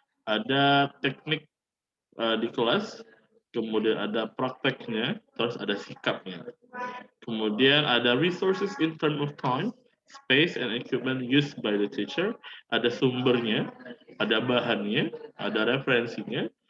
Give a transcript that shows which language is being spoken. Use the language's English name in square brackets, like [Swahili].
[Indonesian] Ada teknik di kelas, kemudian ada prakteknya, terus ada sikapnya. Kemudian ada [English] resources in terms of time, space, and equipment used by the teacher. [Indonesian] Ada sumbernya, ada bahannya, ada referensinya.